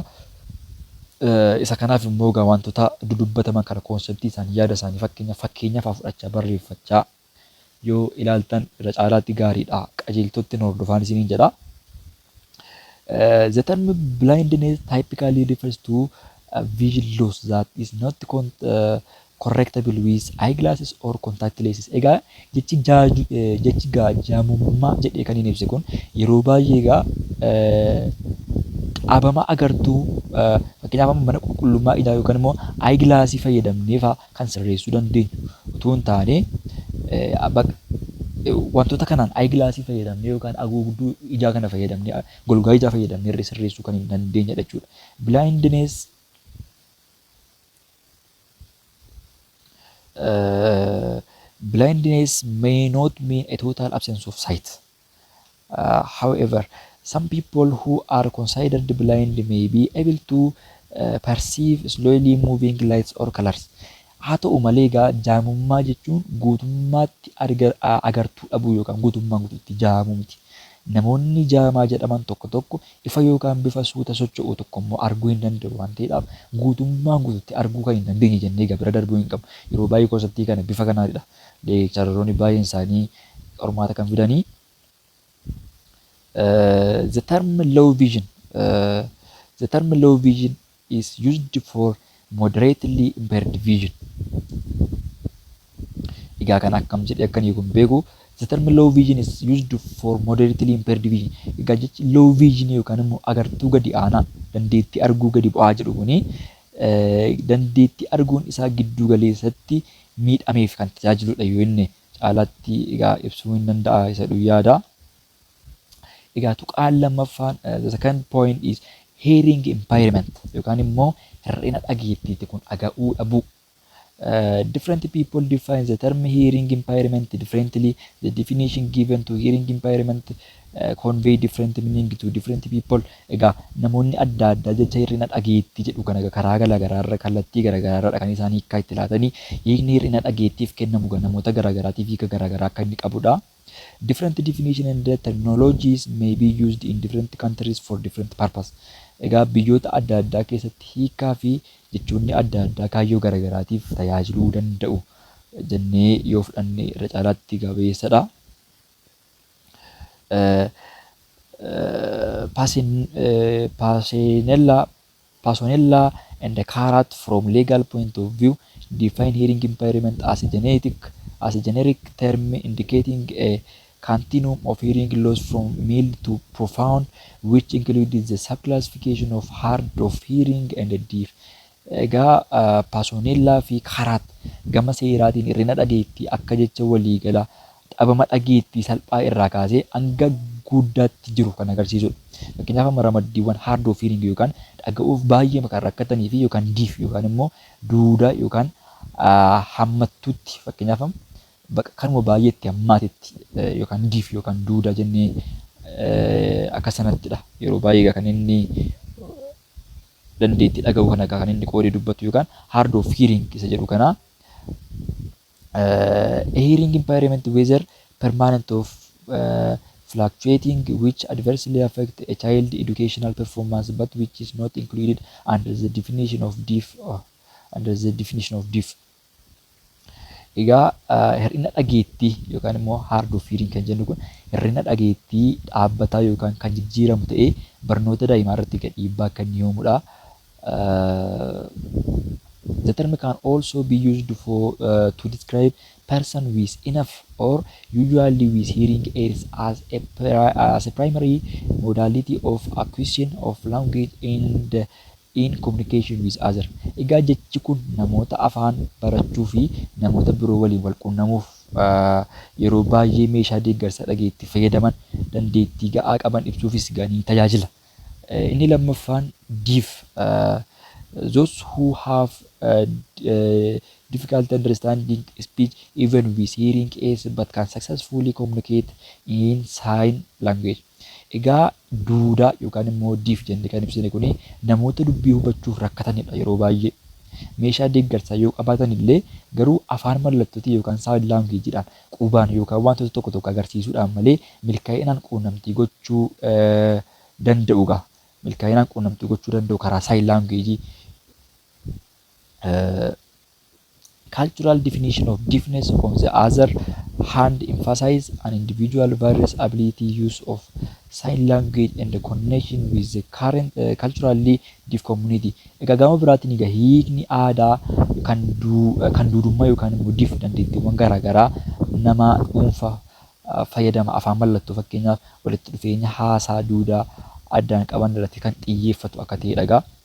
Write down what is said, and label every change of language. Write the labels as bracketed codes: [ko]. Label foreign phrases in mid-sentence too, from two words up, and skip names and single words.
[om] Isa kanaaf immoo egaa wantoota dudubbataman kana koonseptii isaanii yaada isaanii fakkeenyaaf fudhachaa barreeffachaa yoo ilaaltan irra caalaatti gaariidha. Qajeeltotti hordofaan isiniin jedha. [en] The term blindness typically refers to vision loss that is not correctable with eyeglasses or contact lenses. [om] Egaa jechi jaamummaa jedhee kan hin ibse kun yeroo baay'ee egaa dhaabama agartuu fakkeenyaaf mana qulqullummaa ijaa yookaan immoo eyeglassii fayyadamnee kan sirreessuu dandeenyu utuu hin taane wantoota kanaan eyeglassii fayyadamnee yookaan haguugduu ijaa kana fayyadamnee golgaa ijaa fayyadamnee irra sirreessuu kan hin dandeenye jechuudha. [en] Blindness may not mean a total absence of sight. However, some people who are considered blind may be able to perceive slowly moving lights or colors. [om] Haa ta'u malee egaa jaamummaa jechuun guutummaatti agartuu dhabuu yookaan guutummaan guutuutti jaamuu miti. Namoonni jaamaa jedhaman tokko ifa yookaan bifa suuta socho'u tokko immoo arguu hin danda'u waan ta'eedhaaf guutummaan guutuutti arguu kan hin dandeenye jennee egaa bira darbuu hin qabu. Yeroo baay'ee konseptii kana bifa kanaadha. Leekcharoonni baay'een isaanii qormaata kan fidanii. [en] The term low vision is used for moderately impaired vision. [om] Egaa kan akkam jedhee akkanii kun beeku. [en] The term low vision is used for moderately impaired vision. [om] Egaa jechi [en] low vision [om] yookaan immoo agartuu gadi aanaa dandeettii arguu gadi bu'aa jedhu kuni dandeettii arguun isaa giddu galeessatti miidhameef kan tajaajiludha yoo inni caalaatti egaa ibsuu hin danda'a isa yaada. Egaa tuqaan lammaffaan [en] the second point is hearing impairment [om] yookaan immoo hir'ina dhageettiiti kun dhaga'uu dhabuu. [en] Different people define the term hearing impairment differently. The definition given to hearing impairment convey different meaning to different people. [om] Egaa namoonni adda addaa jecha hir'ina dhageettii jedhu kana karaa garaagaraarra kallattii garaagaraarra kan isaan hiikaa itti laatanii hiikni hir'ina dhageettiif kennamu namoota garaagaraatiif hiika garaagaraa akka inni qabudha. [en] Different definition and terminologies may be used in different countries for different purpose. [om] Egaa biyyoota adda addaa keessatti hiikaa fi jechoonni adda addaa kaayyoo garaagaraatiif tajaajiluu danda'u jennee yoo fudhanne irra caalaatti gabaabsadha. [en] Pasonella and Karat from legal point of view define hearing impairment as a generic term indicating a continuum of hearing loss from mild to profound, which includes the subclassification of hard of hearing and deaf. [om] Egaa Pasonellaa fi Karat gama seeraatiin hir'ina dhageettii akka jecha waliigala dhabama dhageettii salphaa irraa kaasee hanga guddaatti jiru kan agarsiisudha. Fakkeenyaaf ramaddiiwwan [en] hard of hearing [om] yookaan dhaga'uuf baay'ee kan rakkatanii fi yookaan deaf yookaan immoo duudaa yookaan hammattuutti fakkeenyaaf kanuma baay'eetti hammaatetti yookaan deaf yookaan duudaa jennee akka sanattidha. Yeroo baay'ee kan inni dandeettii dhaga'uu kana kan inni qoodee dubbatu yookaan [en] hard of hearing [om] isa jedhu kana [en] a hearing impairment whether permanent of fluctuating which adversely affect a child educational performance but which is not included under the definition of deaf. [om] Egaa hir'ina dhageettii yookaan immoo [en] hard of hearing [om] kan jennu kun hir'ina dhageettii dhaabbataa yookaan kan jijjiiramu ta'ee barnoota daa'imaa irratti dhiibbaa kan uumudha. [en] The term can also be used to describe person with enough or usually with hearing aids as a primary modality of acquisition of language and in communication with other. [om] Egaa jechi kun namoota afaan barachuu fi namoota biroo waliin wal quunnamuuf yeroo baay'ee meeshaa deeggarsa dhageettii fayyadaman dandeettii ga'aa qaban ibsuufis ni tajaajila. Inni lammaffaan [en] deaf Those who have difficulty understanding speech even with hearing aids but can successfully communicate in sign language. [om] Egaa duudaa yookaan immoo diif jennee kan ibsine kuni namoota dubbii hubachuuf rakkatanidha yeroo baay'ee. Meeshaa deeggarsaa yoo qabaatan illee garuu afaan mallattootii yookaan [en] saayid laangueejiidhaan [om] qubaan yookaan wantoota tokko tokko agarsiisuudhaan malee milkaa'inaan quunnamtii gochuu danda'uudha. Milkaa'inaan quunnamtii gochuu danda'u karaa [en] saayid laangueejii. Cultural definition of deafness on the other hand emphasize an individual various ability use of sign language and the connection with the current culturally deaf community. [om] Egaa gama biraatiin egaa hiikni aadaa kan duudummaa yookaan immoo diif dandeettiiwwan garaagaraa nama dhuunfaa fayyadama afaan mallattoo fakkeenyaaf walitti dhufeenya haasaa duudaa addaan qaban irratti kan xiyyeeffatu akka ta'edha.